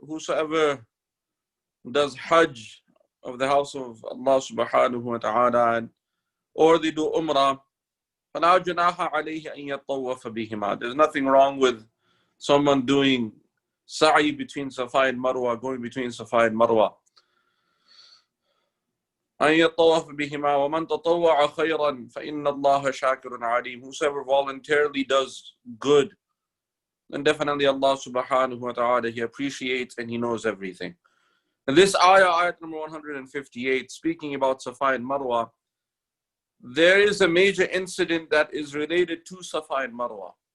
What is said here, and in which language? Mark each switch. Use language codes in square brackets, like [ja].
[en] Whosoever does Hajj of the house of Allah subhanahu wa ta'ala, or they do Umrah, [ar] فَلَا جُنَاحَ عَلَيْهِ أَن يَطَّوَّفَ بِهِمَا. [en] There's nothing wrong with someone doing sa'i between Safa and Marwa, going between Safa and Marwa. [ar] أن يطوف بهما ومن تطوع خيرا فإن الله شاكر عليم. [en] Whosoever voluntarily does good, then definitely Allah subhanahu wa ta'ala, He appreciates and He knows everything. And this ayat number 158, speaking about Safa and Marwa, there is a major incident that is related to Safa and Marwa.